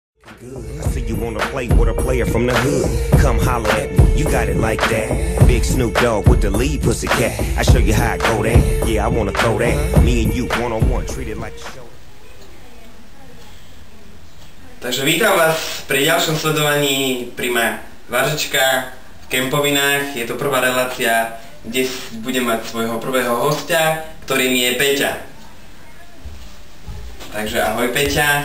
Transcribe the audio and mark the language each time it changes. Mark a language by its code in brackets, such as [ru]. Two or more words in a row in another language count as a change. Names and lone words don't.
[en] I see you wanna play with a player from the hood. Come holler at me, you got it like that. Big Snoop Dogg with the lead pussycat. I show you how I go there. Yeah, I wanna throw that. Me and you one on one, treat it like a show. [sk] Takže vítam vás pri ďalšom sledovaní Prima Varžečka v Kempovinách. Je to prvá relácia, kde budem mať svojho prvého hostia, ktorým je Peťa. Takže ahoj Peťa.